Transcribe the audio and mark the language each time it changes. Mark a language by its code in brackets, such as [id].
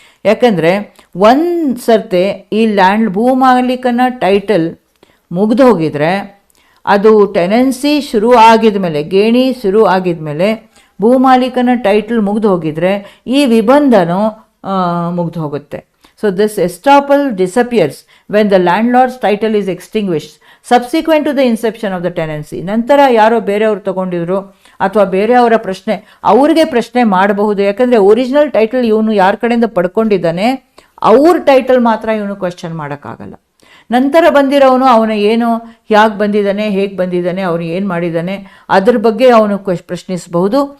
[kn] ಯಾಕಂದರೆ ಒಂದು ಸರ್ತೆ ಈ ಭೂ ಮಾಲೀಕನ ಟೈಟಲ್ ಮುಗ್ದು ಹೋಗಿದ್ರೆ, ಅದು ಟೆನೆನ್ಸಿ ಶುರು ಆಗಿದ ಮೇಲೆ, ಗೇಣಿ ಶುರು ಆಗಿದ ಮೇಲೆ ಭೂ ಮಾಲೀಕನ ಟೈಟಲ್ ಮುಗ್ದು ಹೋಗಿದ್ರೆ ಈ ವಿಬಂಧನೂ ಮುಗ್ದು ಹೋಗುತ್ತೆ. [en] So this estoppel disappears when the landlord's title is extinguished subsequent to the inception of the tenancy. [kn] ನಂತರ ಯಾರೋ ಬೇರೆಯವರು ತಗೊಂಡಿದ್ರು ಅಥವಾ ಬೇರೆಯವರ ಅವ್ರಿಗೆ ಪ್ರಶ್ನೆ ಮಾಡಬಹುದು. ಯಾಕಂದರೆ ಒರಿಜಿನಲ್ ಟೈಟಲ್ ಇವನು ಯಾರ ಕಡೆಯಿಂದ ಪಡ್ಕೊಂಡಿದ್ದಾನೆ ಅವ್ರ ಟೈಟಲ್ ಮಾತ್ರ ಇವನು ಕ್ವೆಶ್ಚನ್ ಮಾಡೋಕ್ಕಾಗಲ್ಲ. ನಂತರ ಬಂದಿರೋನು ಅವನು ಏನು, ಹೇಗೆ ಬಂದಿದ್ದಾನೆ, ಅವನು ಏನು ಮಾಡಿದ್ದಾನೆ ಅದ್ರ ಬಗ್ಗೆ ಅವನು ಪ್ರಶ್ನಿಸಬಹುದು.